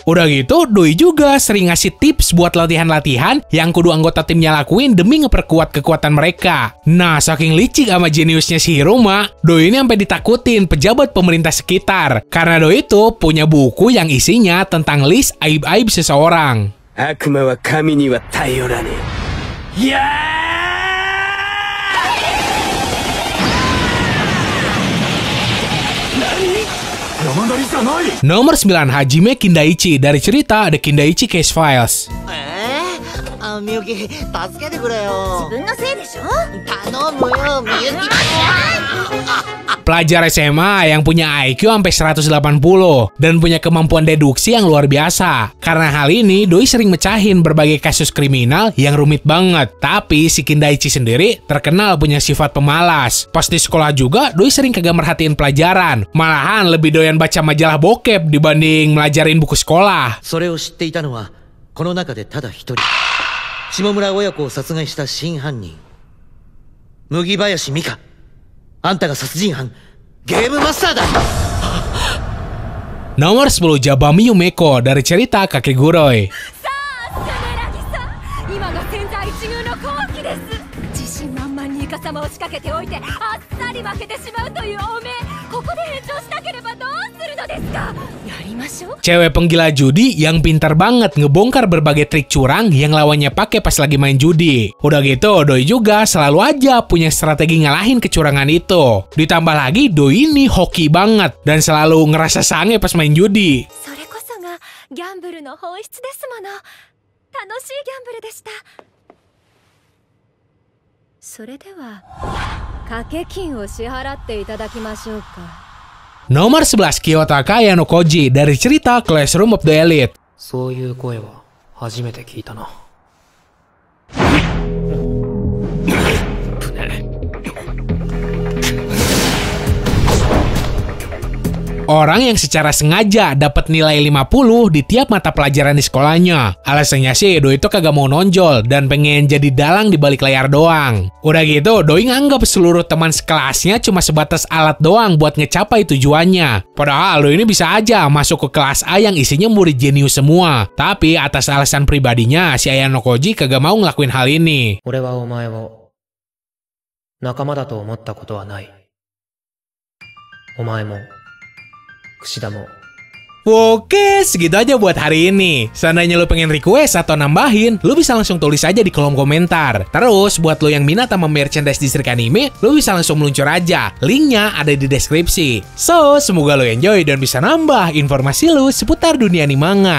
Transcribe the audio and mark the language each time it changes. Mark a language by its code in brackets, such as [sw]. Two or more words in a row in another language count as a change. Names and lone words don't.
[id] Udah gitu, Doi juga sering ngasih tips buat latihan-latihan yang kudu anggota timnya lakuin demi ngeperkuat kekuatan mereka. Nah, saking licik sama jeniusnya si Hiruma, Doi ini sampai ditakutin pejabat pemerintah sekitar. Karena Doi itu punya buku yang isinya tentang list aib-aib seseorang. [ja] 悪魔は神には頼らねえ。いやー [id] Nomor 9, Hajime Kindaichi dari cerita The Kindaichi Case Files. [ja] みゆき、助けてくれよ。自分のせいでしょ。頼むよ、みゆき。 [id] Pelajar SMA yang punya IQ sampai 180 dan punya kemampuan deduksi yang luar biasa. Karena hal ini, Doi sering mecahin berbagai kasus kriminal yang rumit banget. Tapi si Kindaichi sendiri terkenal punya sifat pemalas. Pas di sekolah juga, Doi sering kagak merhatiin pelajaran. Malahan lebih doyan baca majalah bokep dibanding melajarin buku sekolah. [ja] それを知っていたのは、この中でただ一人。下村親子を殺害した真犯人。麦林美香。あんたが殺人犯、ゲームマスターだ。 [id] Nomor 10, Jabami Yumeko dari cerita Kakeguroi. [ja] 今が千載一遇の好機です。自信満々にイカ様を仕掛けておいてあっさり負けてしまうというおめえ、ここで返上しなければどうするのですか。やりましょう。 [id] Cewek penggila judi yang pintar banget ngebongkar berbagai trik curang yang lawannya pakai pas lagi main judi. Udah gitu, Doi juga selalu aja punya strategi ngalahin kecurangan itu. Ditambah lagi, Doi ini hoki banget dan selalu ngerasa sange pas main judi. [ja] それこそがギャンブルの本質ですもの。楽しいギャンブルでした。それでは掛け金を支払っていただきましょうか。 [id] Nomor 11, Kiyotaka Yanokoji dari cerita Classroom of the Elite. [ja] そういう声は初めて聞いたな。 [id] Orang yang secara sengaja dapat nilai 50 di tiap mata pelajaran di sekolahnya. Alasannya sih, Doi itu kagak mau nonjol dan pengen jadi dalang di balik layar doang. Udah gitu, Doi nganggap seluruh teman sekelasnya cuma sebatas alat doang buat ngecapai tujuannya. Padahal Doi ini bisa aja masuk ke kelas A yang isinya murid jenius semua. Tapi atas alasan pribadinya, si Ayano Koji kagak mau ngelakuin hal ini. [ja] 俺はお前を仲間だと思ったことはない。お前も、櫛田も。 [id] Oke, segitu aja buat hari ini. Seandainya lu pengen request atau nambahin, lu bisa langsung tulis aja di kolom komentar. Terus, buat lu yang minat sama merchandise Distrik Anime, lu bisa langsung meluncur aja. Linknya ada di deskripsi. So, semoga lu enjoy dan bisa nambah informasi lu seputar dunia animanga.